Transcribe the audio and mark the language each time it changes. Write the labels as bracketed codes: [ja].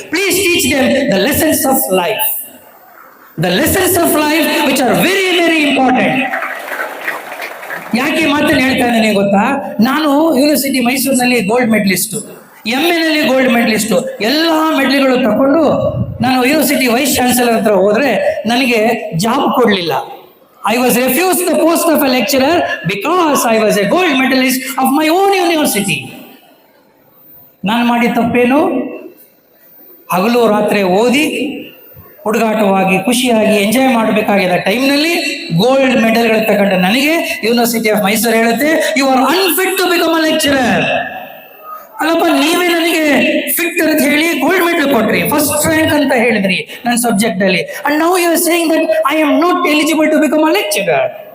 [en] Please teach them the lessons of life, the lessons of life which are very very important. [kn] ಯಾಕೆ ಮಾತನ್ನು ಹೇಳ್ತಾ ಇದ್ದೇನೆ ಗೊತ್ತಾ? ನಾನು ಯೂನಿವರ್ಸಿಟಿ ಮೈಸೂರಿನಲ್ಲಿ gold medallist, MA gold medallist, ಎಲ್ಲ ಮೆಡಲ್ಗಳು ತಗೊಂಡು ನಾನು ಯೂನಿವರ್ಸಿಟಿ ವೈಸ್ ಚಾನ್ಸಲರ್ ಹತ್ರ ಹೋದರೆ ನನಗೆ ಜಾಬ್ ಕೊಡಲಿಲ್ಲ. [en] I was refused the post of a lecturer because I was a gold medalist of my own university. [kn] ನಾನು ಮಾಡಿದ ತಪ್ಪೇನು? ಹಗಲು ರಾತ್ರಿ ಓದಿ ಹುಡುಗಾಟವಾಗಿ ಖುಷಿಯಾಗಿ ಎಂಜಾಯ್ ಮಾಡಬೇಕಾಗಿದ್ದ ಟೈಮ್ನಲ್ಲಿ ಗೋಲ್ಡ್ ಮೆಡಲ್ಗಳು ತಗೊಂಡ ನನಗೆ ಯೂನಿವರ್ಸಿಟಿ ಆಫ್ ಮೈಸೂರು ಹೇಳುತ್ತೆ, [en] You are unfit to become a lecturer. [kn] ಅಲ್ಲಪ್ಪ, ನೀವೇ ನನಗೆ ಫಿಟ್ ಅಂತ ಹೇಳಿ ಗೋಲ್ಡ್ ಮೆಡಲ್ ಕೊಟ್ರಿ, ಫಸ್ಟ್ ರ್ಯಾಂಕ್ ಅಂತ ಹೇಳಿದ್ರಿ ನನ್ನ ಸಬ್ಜೆಕ್ಟ್ ಅಲ್ಲಿ, [en] And now you are saying that I am not eligible to become a lecturer.